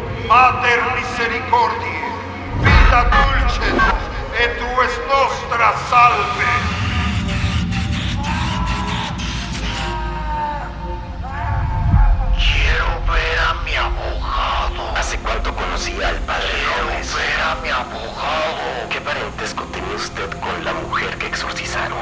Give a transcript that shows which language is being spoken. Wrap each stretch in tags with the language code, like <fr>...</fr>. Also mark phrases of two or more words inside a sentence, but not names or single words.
<la>Mater misericordiae, vita dulcedo, et es nostra salve.</la> <es>Quiero ver a mi abogado. ¿Hace cuánto conocía al padre Gómez? Quiero ver a mi abogado. ¿Qué parentesco tenía usted con la mujer que exorcizaron?</es>